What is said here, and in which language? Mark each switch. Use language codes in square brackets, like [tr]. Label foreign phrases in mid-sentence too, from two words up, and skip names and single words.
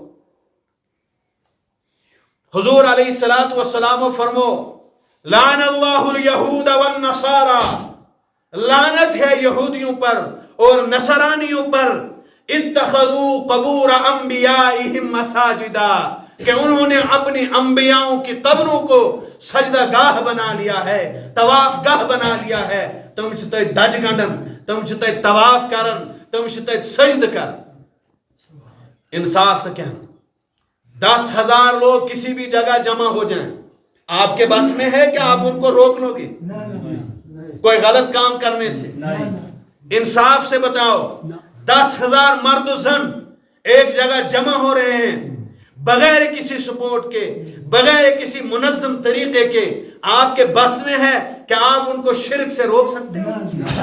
[ur] حضور [ar] علیہ السلام [ur] فرمو [ar] لعن اللہ الیہود والنصارى [ur] لعنت ہے یہودیوں پر اور نصرانیوں پر [ar] اتخذوا قبور انبیائہم مساجدا [ur] کہ انہوں نے اپنی انبیاؤں کی قبروں کو سجدہ گاہ بنا لیا ہے طواف گاہ بنا لیا ہے [ks] تم چھتے دج گنڈن تم چھتے طواف کرن تم چھتے سجد کر [ur] انصاف سے کہنا 10,000 لوگ کسی بھی جگہ جمع ہو جائیں آپ کے بس میں ہے کہ آپ ان کو روک لو گے کوئی غلط کام کرنے سے انصاف سے بتاؤ 10,000 مرد و زن ایک جگہ جمع ہو رہے ہیں بغیر کسی سپورٹ کے، بغیر کسی منظم طریقے کے آپ کے بس میں ہے کہ آپ ان کو شرک سے روک سکتے ہیں؟